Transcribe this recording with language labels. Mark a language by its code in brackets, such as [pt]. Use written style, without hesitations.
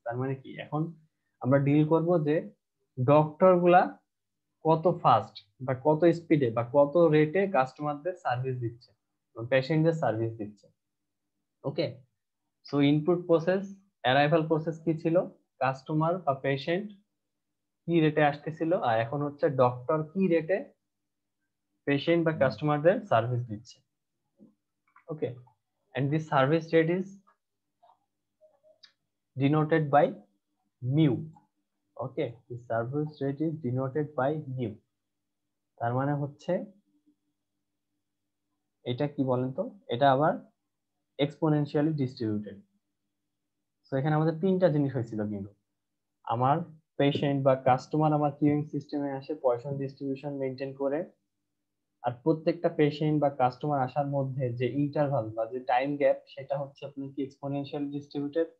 [bn] তার মানে কি এখন আমরা ডিল করব যে ডক্টর গুলা কত ফাস্ট বা কত স্পিডে বা কত রেটে কাস্টমারদের সার্ভিস দিচ্ছে, পেশেন্টদের সার্ভিস দিচ্ছে। ওকে, so input process, arrival process কি ছিল? কাস্টমার বা পেশেন্ট কি রেটে আসতেছিল, আর এখন হচ্ছে ডক্টর কি রেটে পেশেন্ট বা কাস্টমারদের সার্ভিস দিচ্ছে। [en] Okay, and this service rate is denoted by mu. Okay, the service rate is denoted by mu. [bn] তার মানে হচ্ছে এটা কি বলেন তো, এটা আবার এক্সপোনেনশিয়ালি ডিস্ট্রিবিউটেড। তো এখানে আমাদের তিনটা জিনিস হয়েছিল কিন্তু, আমার পেশেন্ট বা কাস্টমার আমার কিউইং সিস্টেমে আসে পয়সন ডিস্ট্রিবিউশন মেনটেন করে, আর প্রত্যেকটা পেশেন্ট বা কাস্টমার আসার মধ্যে যে ইন্টারভাল বা যে টাইম গ্যাপ সেটা হচ্ছে আপনার কি এক্সপোনেনশিয়ালি ডিস্ট্রিবিউটেড।